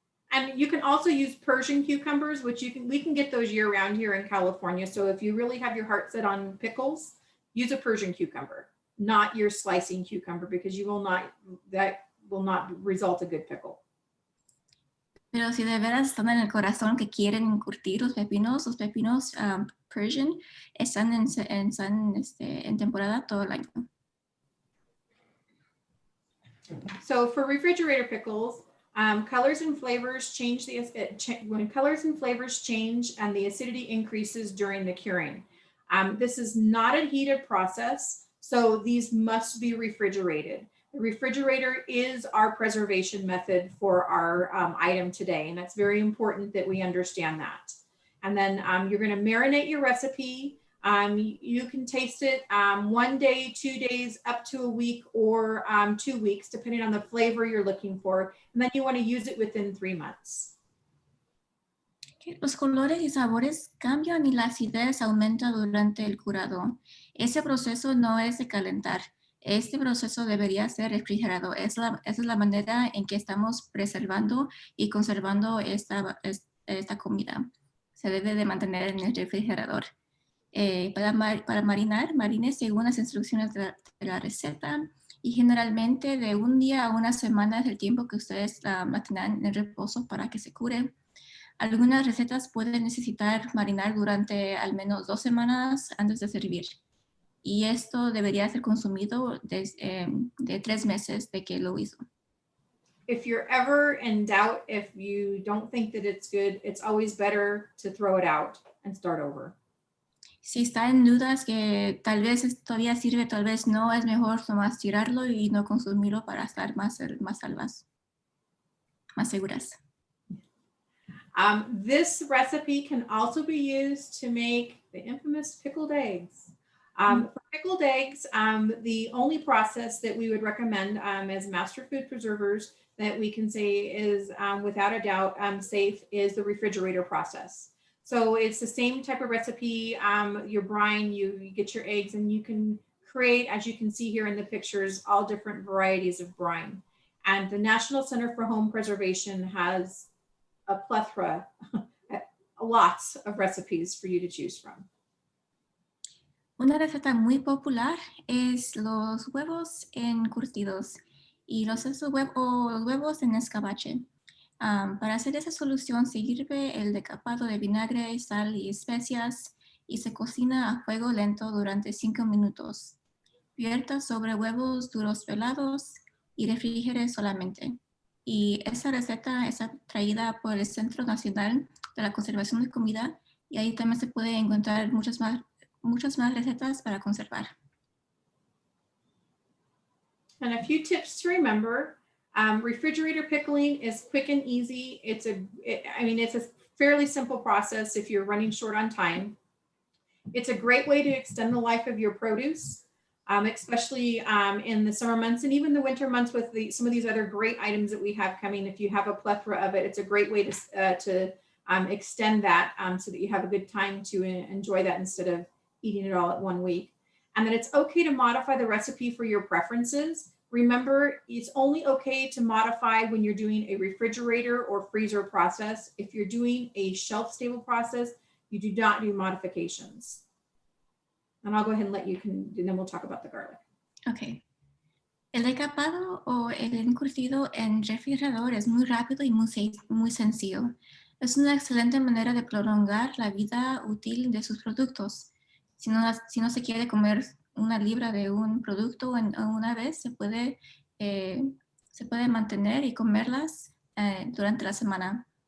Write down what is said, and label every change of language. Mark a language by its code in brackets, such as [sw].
[en] And you can also use Persian cucumbers, which we can get those year round here in California. So if you really have your heart set on pickles, use a Persian cucumber, not your slicing cucumber, because that will not result a good pickle. [es] Pero si de veras están en el corazón que quieren encurtir los pepinos Persian están en temporada todo el año. [en] So for refrigerator pickles, colors and flavors change when colors and flavors change and the acidity increases during the curing. This is not a heated process, so these must be refrigerated. The refrigerator is our preservation method for our item today, and that's very important that we understand that. And then you're going to marinate your recipe. You can taste it 1 day, 2 days, up to a week, or 2 weeks, depending on the flavor you're looking for. And then you want to use it within 3 months. [es] Los colores y sabores cambian y la acidez aumenta durante el curado. Ese proceso no es de calentar. Este proceso debería ser refrigerado. Esa es la manera en que estamos preservando y conservando esta comida. Se debe de mantener en el refrigerador. Para marinar, marine según las instrucciones de la receta y generalmente de 1 día a 1 semana es el tiempo que ustedes la mantengan en reposo para que se cure. Algunas recetas pueden necesitar marinar durante al menos 2 semanas antes de servir. Y esto debería ser consumido de 3 meses de que lo hizo. [en] If you're ever in doubt, if you don't think that it's good, it's always better to throw it out and start over. [es] Si está en dudas que tal vez todavía sirve, tal vez no, es mejor nomás tirarlo y no consumirlo para estar más salvas, más seguras. [en] This recipe can also be used to make the infamous pickled eggs. For pickled eggs, the only process that we would recommend as master food preservers that we can say is without a doubt safe is the refrigerator process. So it's the same type of recipe, your brine, you get your eggs and you can create, as you can see here in the pictures, all different varieties of brine. And the National Center for Home Preservation has a plethora, lots of recipes for you to choose from. [es] Una receta muy popular es los huevos encurtidos y los huevos en escabeche. Para hacer esa solución se hierve el decapado de vinagre, sal y especias y se cocina a fuego lento durante 5 minutos. Vierta sobre huevos duros pelados y refrigere solamente. Y esa receta es traída por el Centro Nacional de la Conservación de Comida y ahí también se puede encontrar muchas más recetas para conservar. [en] And a few tips to remember. Refrigerator pickling is quick and easy. It's a fairly simple process if you're running short on time. It's a great way to extend the life of your produce, especially in the summer months and even the winter months with some of these other great items that we have coming. If you have a plethora of it, it's a great way to extend that so that you have a good time to enjoy that instead of eating it all at 1 week. And then it's okay to modify the recipe for your preferences. Remember, it's only okay to modify when you're doing a refrigerator or freezer process. If you're doing a shelf-stable process, you do not do modifications. And I'll go ahead and and then we'll talk about the garlic. Ok. [es] El decapado o el encurtido en refrigerador es muy rápido y muy sencillo. Es una excelente manera de prolongar la vida útil de sus productos. Si no se quiere comer una libra de un producto una vez, se puede mantener y comerlas durante la semana.